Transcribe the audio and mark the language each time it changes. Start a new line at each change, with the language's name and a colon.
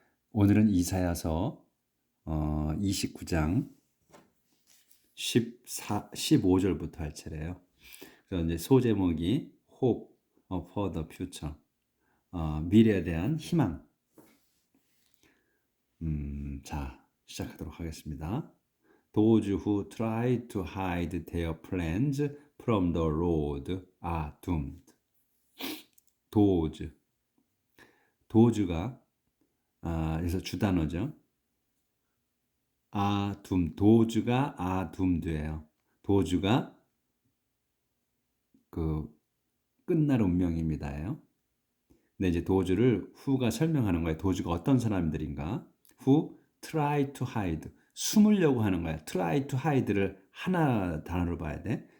Korean: 오늘은 이사야서 29장 15절부터 할 차례예요. 그래서 이제 소제목이
English: Hope for the Future,
Korean: 미래에 대한 희망. 자, 시작하도록 하겠습니다.
English: Those who try to hide their plans from the Lord are doomed.
Korean: 도즈가 그래서 주단어죠. 도즈가 아둠드예요. 도즈가 그 끝날 운명입니다예요. 근데 이제 도즈를 후가 설명하는 거예요. 도즈가 어떤 사람들인가?
English: who try to hide,
Korean: 숨으려고 하는 거야.
English: try to hide
Korean: 를 하나 단어로 봐야 돼.